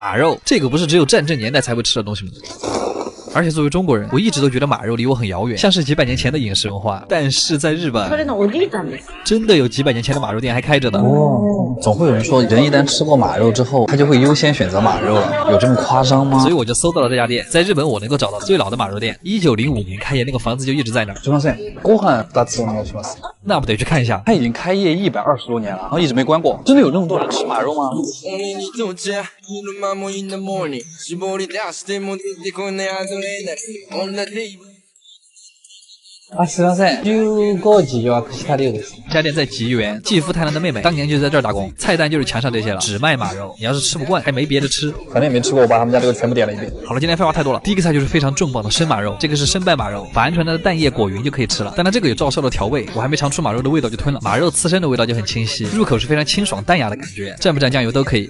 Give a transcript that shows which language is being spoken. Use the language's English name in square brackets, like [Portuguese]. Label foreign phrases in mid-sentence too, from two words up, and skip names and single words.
[Chinese] 马肉，这个不是只有战争年代才会吃的东西吗？而且作为中国人，我一直都觉得马肉离我很遥远，像是几百年前的饮食文化。但是在日本，真的有几百年前的马肉店还开着的。总会有人说，人一旦吃过马肉之后，他就会优先选择马肉了，有这么夸张吗？所以我就搜到了这家店，在日本我能够找到最老的马肉店，1905年开业，那个房子就一直在那儿。 [Japanese] すみません、ご飯2つお願いします。 [Chinese] 那不得去看一下？他已经开业120多年了，然后一直没关过。真的有那么多人吃马肉吗？ [Japanese] すみません、15時予約した量です。 [Chinese] 这家店在吉原，继父太郎的妹妹当年就在这儿打工，菜单就是墙上这些了，只卖马肉。你要是吃不惯，还没别的吃。反正也没吃过，我把他们家这个全部点了一遍。好了，今天废话太多了。第一个菜就是非常重磅的生马肉，这个是生拌马肉，把鹌鹑蛋的蛋液裹匀就可以吃了。但它这个有照烧的调味，我还没尝出马肉的味道就吞了。马肉刺身的味道就很清晰，入口是非常清爽淡雅的感觉，蘸不蘸酱油都可以。